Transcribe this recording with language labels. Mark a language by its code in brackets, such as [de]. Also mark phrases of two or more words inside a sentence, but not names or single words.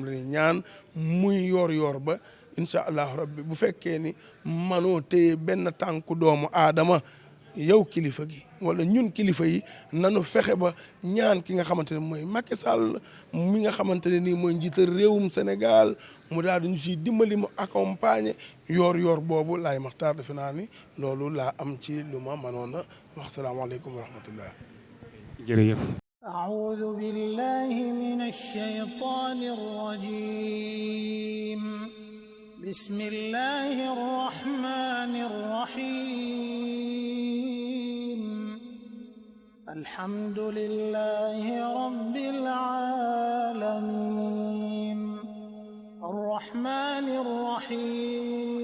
[wo] la ñuy ñaan muy yoor ba [ar] إن شاء الله ربي [wo] bu fekkee ni manoo téye benn tànku doomu aadama yow kilifa gi wala ñun kilifa yi nanu fexe ba ñaan ki nga xamante ne mooy Macky Sall mi nga xamante ne nii mooy njiital réewum Sénégal mu daal di ñu ciy dimbali mu accompagner yoor boobu laay maxtaar defe naa ni loolu laa am ci lu ma mënoon a wax [ar] السلام عليكم ورحمة الله. [wo] jërëjëf. [ar] أعوذ بالله من الشيطان الرجيم بسم الله الرحمن الرحيم الحمد لله رب العالمين الرحمن الرحيم